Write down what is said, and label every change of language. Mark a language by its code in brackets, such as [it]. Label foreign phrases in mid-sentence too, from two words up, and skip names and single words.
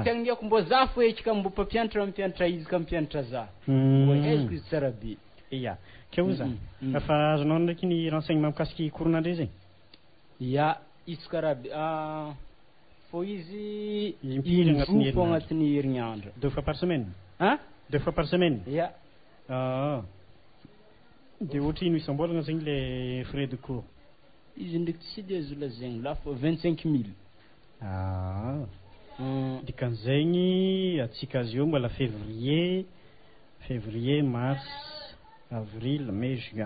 [mg] Tegna ngiako mbo za foeky ka mbo mampianatra izy ka mampianatra za. Mbo haiziko izy tsara be. Iya. Keo za. Fa azonao ndraiky ny renseignement mikasiky cours-nandre zay? Ya, izy karaha be. Fô izy impiry agnatin'ny herignandro. [fr] 2 fois par semaine? 2 fois par semaine? [mg] Ya. De ohatra ino isam-bolagna zegny [fr] le frais de cours? [mg] Izy ndraiky tsy de azo lazaigny lafo 25 000. Dikan'izegny atsika azy eo mbola [fr] février, mars, avril, mai, juin.